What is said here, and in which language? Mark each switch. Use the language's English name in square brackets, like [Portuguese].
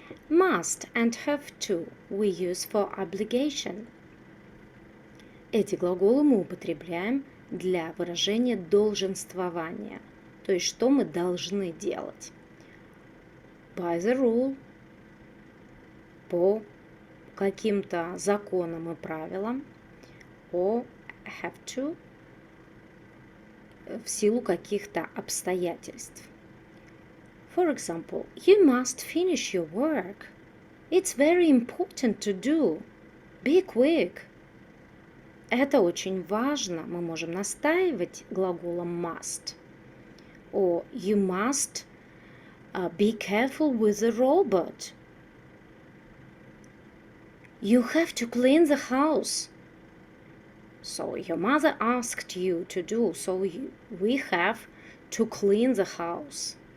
[English] Must and have to we use for obligation. [Russian] Эти глаголы мы употребляем для выражения долженствования, то есть что мы должны делать. [English] By the rule, [Russian] по каким-то законам и правилам, [English] or have to, [Russian] в силу каких-то обстоятельств. [English] For example, you must finish your work. It's very important to do. Be quick. [Russian] Это очень важно. Мы можем настаивать глаголом must. [English] Or you must be careful with the robot. You have to clean the house. So your mother asked you to do, so we have to clean the house.